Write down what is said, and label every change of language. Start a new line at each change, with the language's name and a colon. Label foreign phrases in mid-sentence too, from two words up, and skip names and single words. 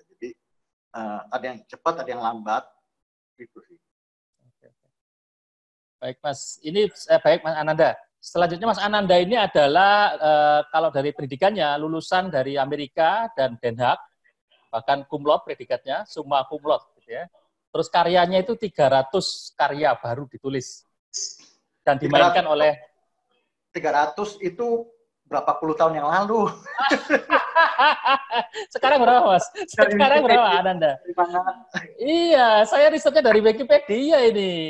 Indonesian: Jadi ada yang cepat, ada yang lambat gitu sih. Baik Mas, ini baik Mas Ananda. Selanjutnya Mas Ananda ini adalah kalau dari pendidikannya lulusan dari Amerika dan Den Haag, bahkan
Latin: cum laude
Indonesian: predikatnya,
Latin: summa cum laude
Indonesian: gitu ya. Terus karyanya itu 300 karya baru ditulis dan dimainkan 300, oleh 300 itu berapa puluh tahun yang lalu. Sekarang berapa Mas? Sekarang berapa Ananda? Iya, saya risetnya dari Wikipedia ini.